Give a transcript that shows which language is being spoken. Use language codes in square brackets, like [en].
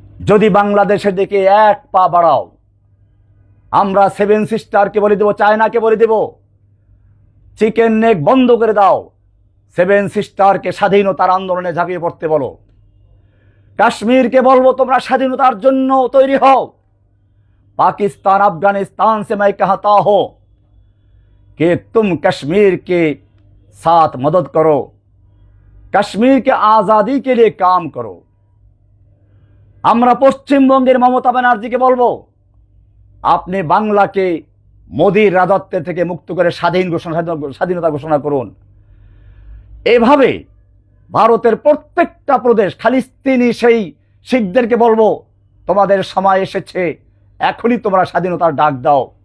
[bn] যদি বাংলাদেশের দিকে এক পা বাড়াও, আমরা 7 সিস্টারকে বলে দেব, চায়নাকে বলে দেব, চিকেন নেক বন্ধ করে দাও। 7 সিস্টারকে স্বাধীনতার আন্দোলনে ঝাঁপিয়ে পড়তে বলো। কাশ্মীরকে বলবো, তোমরা স্বাধীনতার জন্য তৈরি হও। [hi] पाकिस्तान अफगानिस्तान से मैं कहता हूं कि तुम कश्मीर के साथ मदद करो, कश्मीर के आज़ादी के लिए काम करो। [bn] আমরা পশ্চিমবঙ্গের মমতা ব্যানার্জিকে বলবো, আপনি বাংলাকে মোদির রাজত্ব থেকে মুক্ত করে স্বাধীনতা ঘোষণা করুন। এভাবে ভারতের প্রত্যেকটা প্রদেশ, খালিস্তিনি সেই শিখদেরকে বলবো, তোমাদের সময় এসেছে, এখনই তোমরা স্বাধীনতার ডাক দাও।